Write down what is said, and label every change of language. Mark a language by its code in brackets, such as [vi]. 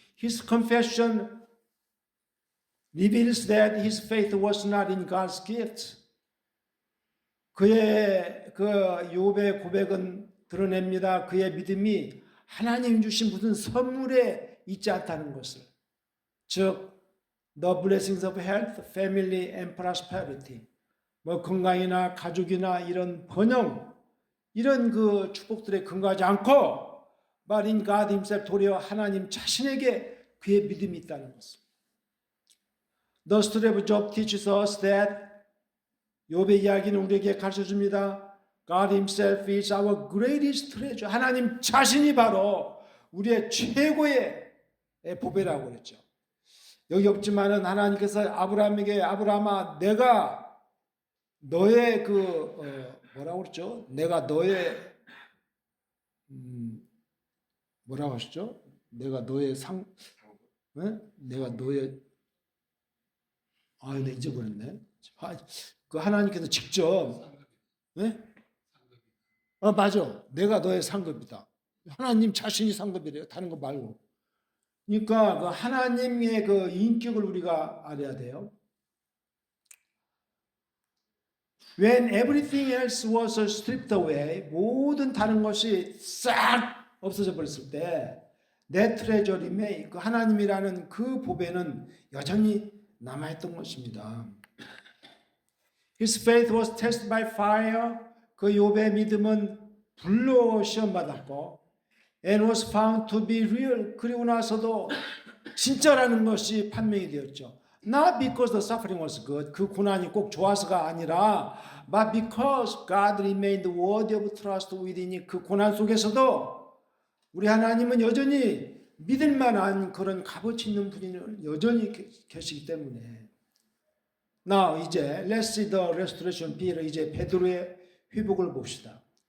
[en] His confession reveals that his faith was not in God's gift. [ko] 그의 그 욥의 고백은 드러냅니다. 그의 믿음이 하나님 주신 무슨 선물에 있지 않다는 것을. [en] 즉, the blessings of health, family, and prosperity. [ko] 뭐 건강이나 가족이나 이런 번영, 이런 그 축복들에 근거하지 않고 [en] but in God himself, [ko] 도리어 하나님 자신에게 그의 믿음이 있다는 것을. [en] The story of Job teaches us that [ko] 욥의 이야기는 우리에게 가르쳐줍니다. [en] God himself is our greatest treasure. [ko] 하나님 자신이 바로 우리의 최고의 보배라고 그랬죠. 여기 없지만은 하나님께서 아브라함에게 아브라함아 내가 너의 뭐라고 그랬죠? 내가 너의 뭐라고 하셨죠? 내가 너의 내가 너의 나 잊어버렸네. 그 하나님께서 직접 맞아. 내가 너의 상급이다. 하나님 자신이 상급이래요. 다른 거 말고. 그러니까 그 하나님의 그 인격을 우리가 알아야 돼요. [en] When everything else was stripped away, [ko] 모든 다른 것이 싹 없어져 버렸을 때, [en] that treasure remained, [ko] 그 하나님이라는 그 보배는 여전히 남아있던 것입니다. [en] His faith was tested by fire. [ko] 그 욥의 믿음은 불로 시험받았고, [en] and was found to be real. [ko] 그리고 나서도 진짜라는 것이 판명이 되었죠. [en] Not because the suffering was good. [ko] 그 고난이 꼭 좋아서가 아니라, [en] but because God remained worthy of trust within. [ko] 그 고난 속에서도 우리 하나님은 여전히 믿을 만한 그런 값어치 있는 분이 여전히 계시기 때문에. [en] Now 이제 let's see the restoration Peter. [ko] 이제 베드로의 회복을 봅시다.